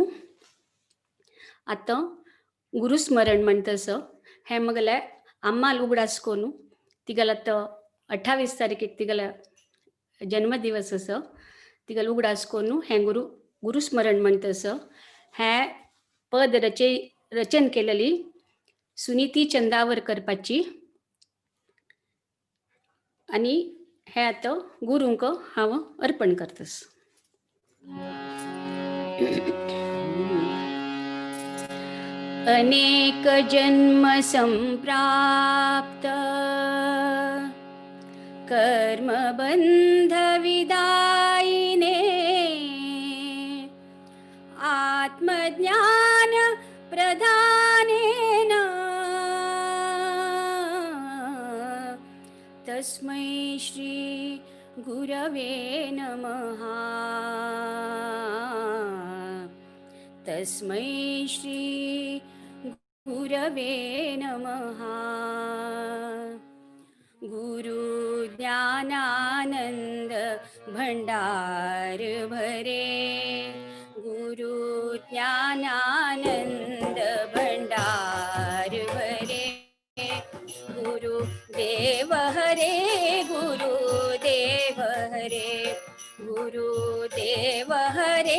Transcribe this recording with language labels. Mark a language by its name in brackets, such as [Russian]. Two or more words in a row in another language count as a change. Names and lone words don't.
[Konkani] आता गुरुस्मरण म्हणतस हे मगले अम्माल उगडासकोनु तिगल आता 28 तारीख तिगल जन्मदिवस अस तिगल उगडासकोनु हे गुरुस्मरण म्हणतस हे पद रचन केलेली सुनीती चंदावरकर पाची आणि हे आता गुरुंक हांव अर्पण करतस. [Sanskrit] अनेक जन्म संप्राप्त कर्मबंध विदायिने आत्मज्ञान प्रदानेन तस्मै श्री गुरवे नमः. तस्मै श्री गुरवे नमः. गुरु ज्ञानानंद भंडार भरे. गुरु ज्ञानानंद भंडार भरे. गुरु देव हरे. गुरु देव हरे. गुरु देव हरे.